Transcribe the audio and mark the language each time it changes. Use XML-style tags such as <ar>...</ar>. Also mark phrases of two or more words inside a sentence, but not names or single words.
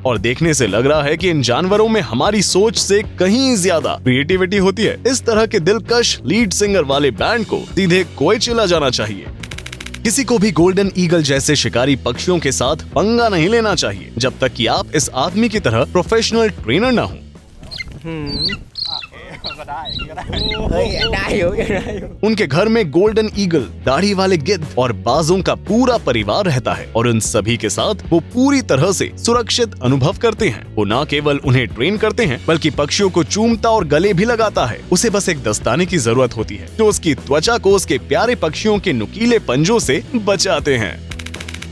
<hi>और देखने से लग रहा है कि इन जानवरों में हमारी सोच से कहीं ज्यादा क्रिएटिविटी होती है। इस तरह के दिलकश</hi> <en>lead singer</en> <hi>वाले बैंड को सीधे कोयचिला जाना चाहिए। किसी को भी</hi> <en>golden eagle</en> <hi>जैसे शिकारी पक्षियों के साथ पंगा नहीं लेना चाहिए, जब तक कि आप इस आदमी की तरह</hi> <en>professional trainer</en> <hi>न हो।</hi> <th>ก็ได้อย่างนี้ก็ได้เฮ้ยได้อยู่ได้อยู่</th> <hi>उनके घर में</hi> <en>golden eagle,</en> <hi>दाढ़ी वाले गिद्ध और बाजों का पूरा परिवार रहता है और उन सभी के साथ वो पूरी तरह से सुरक्षित अनुभव करते हैं। वो न केवल उन्हें ट्रेन करते हैं, बल्कि पक्षियों को चूमता और गले भी लगाता है। उसे बस एक दस्ताने की जरूरत होती है जो उसकी त्वचा को उसके प्यारे पक्षियों के नुकीले पंजों से बचाते हैं।</hi>